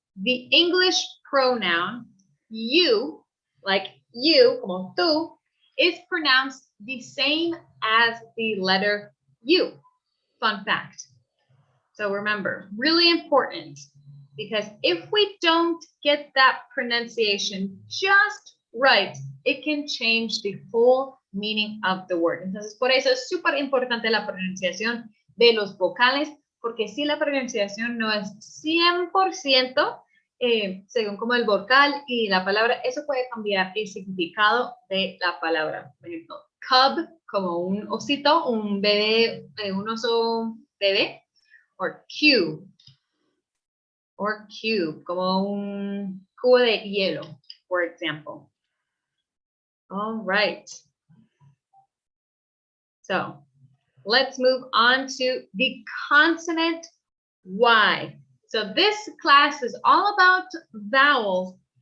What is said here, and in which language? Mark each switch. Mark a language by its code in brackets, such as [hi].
[en] The English pronoun you, like you, [es] como tú, [en] is pronounced the same as the letter U. Fun fact. So remember, really important, because if we don't get that pronunciation just right, it can change the whole meaning of the word. [es] Entonces, por eso es súper importante la pronunciación de los vocales, porque si la pronunciación no es 100%, según como el vocal y la palabra, eso puede cambiar el significado de la palabra. Por ejemplo, cub, como un osito, un bebé, un oso bebé, [en] or cube, [es] como un cubo de hielo, [en] for example. All right. So, let's move on to the consonant Y. So this class is all about vowels.